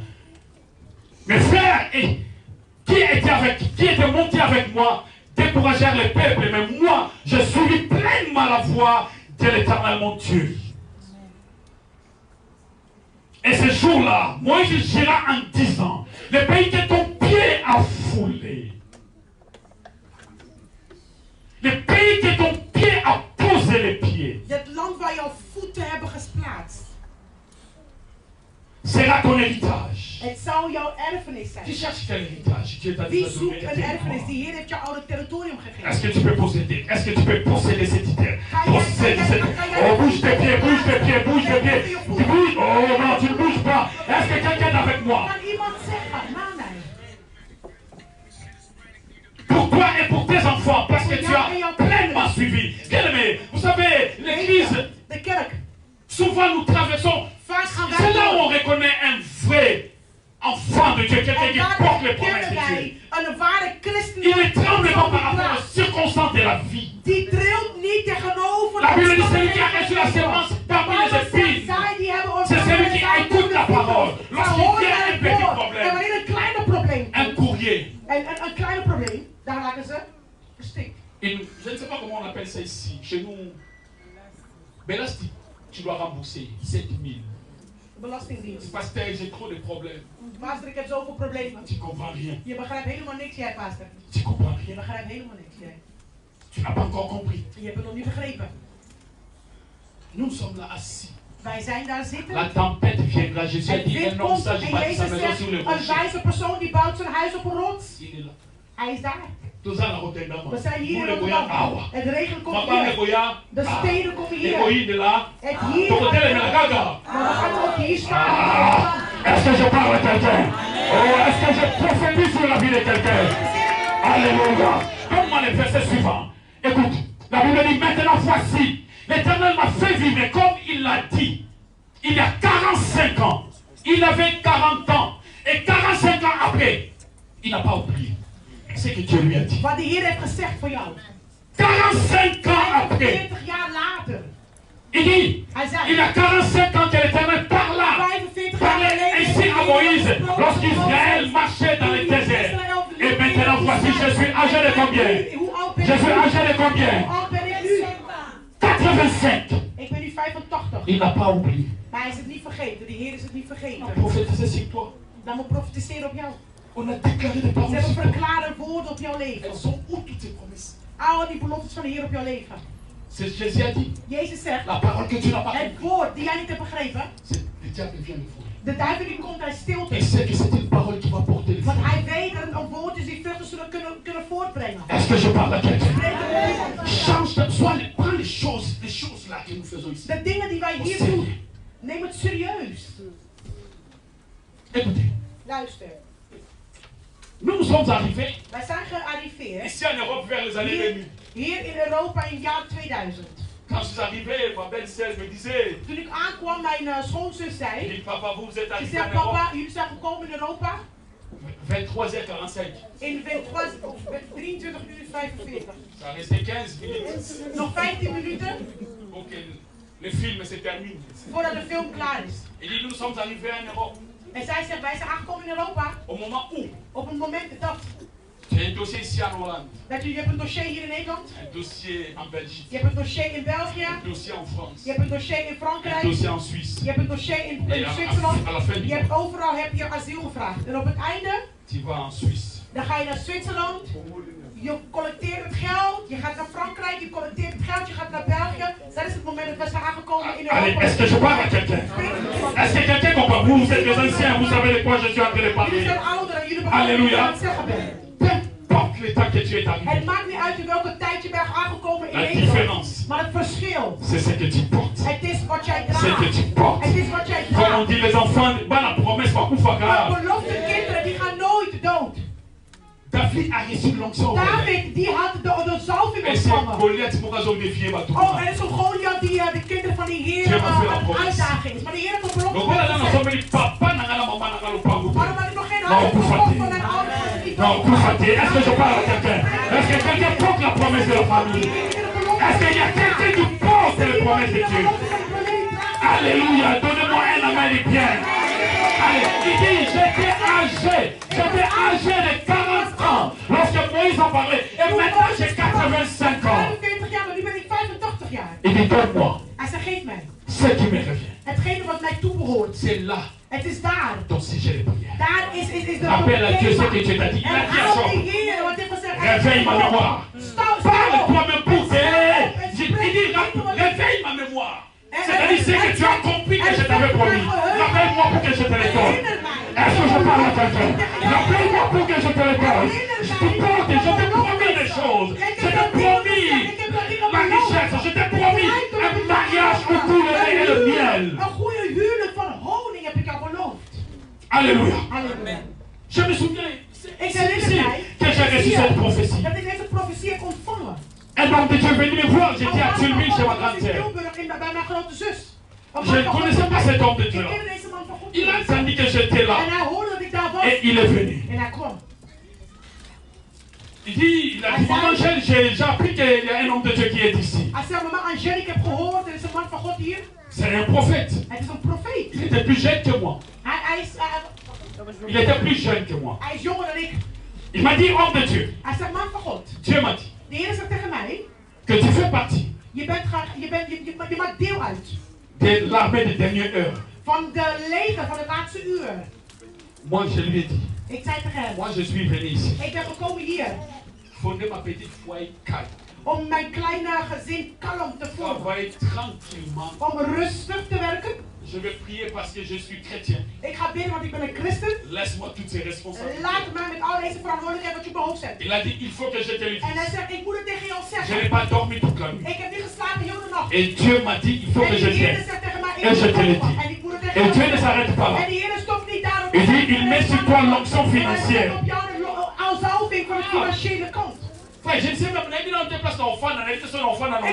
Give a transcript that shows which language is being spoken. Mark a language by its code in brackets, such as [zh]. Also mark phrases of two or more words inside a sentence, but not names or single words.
[fr] Mes frères, qui était monté avec moi, découragèrent le peuple, mais moi, je suivis pleinement la voie de l'Éternel mon Dieu. Et ce jour-là, Moïse gira en disant, le pays que ton pied a foulé, le pays que ton pied a posé les pieds, [nl] Het land waar jouw voeten hebben gesplaatst. [fr] sera ton héritage. [nl] Het zou jouw erfenis [fr] Tu [nl] zijn. [fr] cherches quel héritage? Dieu t'a [nl] Wie [fr] dit de [nl] zoekt [fr] donner [nl] een [fr] un [nl] erfenis? [fr] territoire. [nl] Die Heer heeft jou oude territorium [fr] Est-ce que [nl] gegeven. [fr] tu peux posséder? Est-ce que tu peux posséder cette terre? Posséder cette terre. Oh, bouge tes pieds, bouge tes pieds, bouge tes pieds. Tu bouges. Oh non, tu ne bouges pas. Est-ce que quelqu'un est avec moi? [nl] Kan iemand zeggen, na mij. [fr] Pour toi et pour tes enfants, parce que tu as pleinement suivi. Bien-aimé, vous savez, l'église, [nl] De kerk. [fr] souvent nous traversons. [nl] Vaak gaan [fr] C'est là où [nl] wij [fr] on reconnaît un vrai enfant de Dieu, quelqu'un [nl] En [fr] qui [nl] daar [fr] porte les promesses [nl] kennen [fr] de Dieu. [nl] wij een ware christen. [fr] Il ne tremble pas par rapport aux circonstances de la vie. [nl] Die trilt niet tegenover [fr] La Bible dit [nl] omstandigheden [fr] celui qui a reçu la [nl] van leven. [fr] semence parmi [nl] Maar [fr] les [nl] wat zegt [fr] épines. [nl] zij? Die hebben [fr] C'est celui qui [nl] ontvangen [fr] écoute la parole. [nl] Zij [fr] Lorsqu'il [nl] horen [fr] vient un [nl] het [fr] petit [nl] woord. En [fr] problème, [nl] wanneer een kleine probleem [fr] un [nl] komt, [fr] courrier, [nl] en een kleine probleem, daar raken ze verstikt. [fr] je ne sais pas comment on appelle ça ici, chez nous, Belastic, tu dois rembourser 7 000. [nl] Belastingdienst. [fr] Pasteur, j'ai trop de problèmes. [nl] Pastor, ik heb zoveel problemen. [fr] Tu comprends rien. [nl] Je begrijpt helemaal niks, jij, pastor. [fr] Tu comprends [nl] Je [fr] rien. [nl] begrijpt helemaal niks, jij. [fr] Tu n'as pas encore compris. [nl] Je hebt het nog niet begrepen. [fr] Nous sommes là assis. [nl] Wij zijn daar zitten. [fr] La tempête viendra. Jésus a [nl] Het [fr] dit [nl] wind [fr] un homme [nl] komt [fr] sage [nl] en [fr] bâtit sa [nl] Jezus [fr] maison [nl] zegt, [fr] sur le [nl] een [fr] rocher. [nl] wijze persoon die bouwt zijn huis op een rots. [fr] Il est là. [nl] Hij is daar. [fr] Tous à la Rotterdam. [nl] We zijn hier [fr] Nous [nl] in [fr] le voyons. [nl] Rotterdam. Ah, Het regen komt [fr] Papa le [nl] hier. [fr] voyons. [nl] De steden komen [fr] Les [nl] hier. [fr] voyons de là. [nl] Het hier. [fr] Ton hôtel est là. Gaga. [nl] Maar we gaan ook hier Ah, staan. [fr] est-ce que je parle à quelqu'un? Oh, est-ce que je prophétise sur la vie de quelqu'un? Alléluia. Donne-moi le verset suivant. Écoute, la Bible dit maintenant voici, l'Éternel m'a fait vivre comme il l'a dit. Il y a 45 ans. Il avait 40 ans. Et 45 ans après, il n'a pas oublié ce que Dieu lui a dit. [nl] Wat de Heer heeft gezegd voor jou. [fr] 45 ans après, [nl] 45 jaar later. [fr] il dit, [nl] Hij [fr] il [nl] zei, [fr] y a 45 ans que l'Éternel parla. [nl] 45 jaar [fr] Parlait [nl] geleden. [fr] ainsi à Moïse lorsqu'Israël marchait dans le désert. Et maintenant, voici, je suis âgé de combien? [nl] Hoe oud ben [fr] Je suis [nl] ik [fr] âgé de [nl] nu? [fr] combien? [nl] Hoe oud ben ik nu? [fr] 85. [nl] Ik ben nu 85. [fr] Il n'a pas oublié. [nl] Maar hij is het niet vergeten. De Heer is het niet vergeten. [fr] Prophétiser sur toi. [nl] Dan moet profetiseren op jou. [fr] On a déclaré des [nl] Ze [fr] paroles [nl] hebben [fr] sur toi. [nl] verklare woorden op jouw leven. [fr] Elles sont où toutes tes promesses? [nl] Al die beloftes van de Heer op jouw leven. [fr] C'est Jésus a dit. [nl] Jezus zegt, [fr] La parole que tu n'as pas [nl] het [fr] compris. [nl] woord die jij niet hebt begrepen, [fr] C'est le diable vient de vous. [nl] de duivel die komt uit stilte. [fr] Il sait que c'est une parole qui va porter les [nl] Want [fr] fruits. [nl] hij weet dat het een woord is die vruchten zullen kunnen voortbrengen. [fr] Est-ce que je parle à quelqu'un? [nl] Spreek het uit. [fr] Change, prends les choses là que nous faisons ici. [nl] De dingen die wij hier doen, neem het serieus. [fr] Écoutez, [nl] Luister. [fr] nous sommes arrivés [nl] Wij zijn gearriveerd [fr] ici en Europe vers les années 2000. [nl] hier in Europa in het jaar 2000. [fr] Quand je suis arrivé, ma belle-sœur me disait, [nl] Toen ik aankwam, mijn schoonzus [fr] elle [nl] zei, [fr] dit, papa, vous êtes [nl] ze [fr] arrivé [nl] zei, [fr] en Europe [nl] papa, jullie zijn gekomen in Europa [fr] 23h45. [nl] in 23 uur 45. [fr] Ça restait 15 minutes [nl] Nog 15 minuten [fr] pour que le film se termine. [nl] voordat de film klaar is. [fr] Il dit, nous sommes arrivés en Europe [nl] En zij zegt, wij zijn aangekomen in Europa [fr] au moment où [nl] op het moment dat [fr] j'ai un dossier ici en Hollande, [nl] je hebt een dossier hier in Nederland, [fr] un dossier en Belgique, [nl] je hebt een dossier in België, [fr] un dossier en France, [nl] je hebt een dossier in [fr] un [nl] Frankrijk, [fr] dossier en Suisse. [nl] je hebt een dossier in [fr] Et [nl] Zwitserland, [fr] à la fin du [nl] je hebt [fr] mois, [nl] overal asiel gevraagd. En op het einde, [fr] tu vas en Suisse. [nl] dan ga je naar Zwitserland, je collecteert het geld, je gaat naar Frankrijk, je collecteert het geld, je gaat naar België. Dat is het moment dat we zijn aangekomen in [fr] Allez, [nl] Europa. [fr] est-ce que je parle à quelqu'un? Est-ce que quelqu'un comprend? Vous, vous êtes les anciens, vous savez de quoi je suis en train de [nl] Jullie [fr] parler. [nl] zijn ouderen, jullie begrijpen wat ik [fr] Alléluia. [nl] aan het zeggen ben. [fr] Peu importe le temps que tu es [nl] Het [fr] arrivé, [nl] maakt niet uit in welke tijd je bent aangekomen in [fr] la [nl] Nederland. [fr] différence, [nl] Maar het verschil, [fr] c'est ce que tu portes. [nl] het is wat jij [fr] C'est que [nl] draagt. [fr] tu portes. [nl] Het is wat jij [fr] Comme on [nl] draagt. [fr] dit, les enfants, bah, la promesse, pas [nl] Maar [fr] koufaka. [nl] belofte kinderen, die gaan nooit dood. [fr] David a reçu l'onction. [nl] David, die had de zalving [fr] Et c'est [nl] ontvangen. [fr] Goliath, mon gars, défié, bah, tout le [nl] Oh, [fr] monde. [nl] en zo'n Goliath die de kinderen van die Heer [fr] Dieu m'a fait la [nl] aan [fr] promesse. [nl] uitdaging is. Maar de Heer heeft een [fr] Donc [nl] belofte [fr] voilà, là, nous [nl] gezet. [fr] sommes venus, papa, nangala, maman, [ln] nangala, pango. [nl] Waarom had ik nog geen [fr] Non, [nl] huis [fr] vous [nl] gekocht [fr] fatiguez. [nl] van mijn ouders? als ik niet [fr] Non, [nl] dood [fr] vous [nl] was? [fr] fatiguez. Est-ce que je parle à quelqu'un? Est-ce que quelqu'un porte la promesse de la famille? Est-ce qu'il y a quelqu'un qui porte les promesses de Dieu? Alléluia, donnez-moi un américain. Allez, il dit, j'étais âgé de 40 ans lorsque Moïse en parlait. Et maintenant j'ai 85 ans. [nl] 45 jaar, maar nu ben ik 85 jaar. [fr] Il dit, donne-moi [nl] Hij zei, geef mij. [fr] ce qui me revient. [nl] Hetgene wat mij toebehoort. [fr] C'est là [nl] Het is daar. [fr] ton sujet de prière. [nl] Daar is de [fr] Appelle à Dieu ce que Dieu t'a dit. Il a dit à [nl] En [fr] Job, [nl] hou die Heer, wat hij gezegd [fr] réveille ma mémoire. Parle-toi même pour que... Il dit, réveille ma mémoire. C'est-à-dire ce que tu as compris que je t'avais promis. Rappelle-moi pour que je te le donne. Est-ce que je parle à quelqu'un? Rappelle-moi pour que je te le donne. Je te porte, je t'ai promis des choses. Je t'ai promis la richesse. Je t'ai promis un mariage au cours de lait et le miel. [nl] Een goede huwelijk van honing heb ik jou beloofd. [fr] Alléluia. [nl] Halleluja. [fr] Je me souviens, [nl] Ik [fr] c'est [nl] herinner [fr] ici [nl] mij [fr] que j'ai reçu cette prophétie. [nl] dat ik deze profetie heb ontvangen. [fr] Un homme de Dieu est venu me voir. J'étais à Tulmine chez ma [nl] Ik was in [fr] grande-sœur. [nl] Tilburg bij mijn grote zus. [fr] Je ne connaissais pas cet homme de Dieu. [nl] Ik kende deze man van God. [fr] Il a entendu que j'étais là. [nl] En hij hoorde dat ik daar was. [fr] Et il est venu. [nl] En hij kwam. [fr] Il dit, il a dit, maman Angèle, j'ai appris qu'il y a un homme de Dieu qui est ici. [nl] Hij zei, mama Angèle, ik heb gehoord, er is een man van God hier. [fr] C'est un prophète. [nl] Het is een profeet. [fr] Il était plus jeune que moi. Il était plus jeune que moi. [nl] Hij is jonger dan ik. [fr] Il m'a dit, homme de Dieu. [nl] Hij zei, man van God. [fr] Dieu m'a dit [nl] De Heer zegt tegen mij, [fr] que tu fais partie [nl] je maakt deel uit [fr] de l'armée des dernières heures. [nl] van de leger van het laatste uur. [fr] Moi, je lui ai dit, [nl] Ik zei tegen hem, [fr] moi je suis venu ici. [nl] ik ben gekomen hier [fr] Fonder ma petite foyer calme. [nl] om mijn kleine gezin kalm te vormen. [fr] Travailler tranquillement. [nl] Om rustig te werken. [fr] Je vais prier parce que je suis chrétien. [nl] Ik ga bidden want ik ben een christen. [fr] Laisse-moi toutes ces responsabilités. [nl] Laat mij met al deze verantwoordelijkheid wat je op mijn hoofd zet. [fr] Il a dit, il faut que je te le [nl] En hij [fr] dise. [nl] zegt, ik moet het tegen jou [fr] Je [nl] zeggen. [fr] n'ai pas dormi toute la nuit. [nl] Ik heb niet geslapen heel de nacht. [fr] Et Dieu m'a dit, il faut [nl] En [fr] que [nl] die [fr] je [nl] Heer [fr] t'aide. [nl] zegt tegen mij, [fr] Et je [nl] ik [fr] te le [nl] moet [fr] dis. [nl] en ik moet het [fr] Et [nl] tegen [fr] Dieu [nl] jou [fr] ne s'arrête pas [nl] zeggen. [fr] là. [nl] En die Heer stopt niet daarop. [fr] Il dit, il met sur toi l'onction financière. [nl] Op jou de zalving van de financiële kant. [fr] Frère, je ne sais même pas, il a une place d'enfant, on a été son enfant dans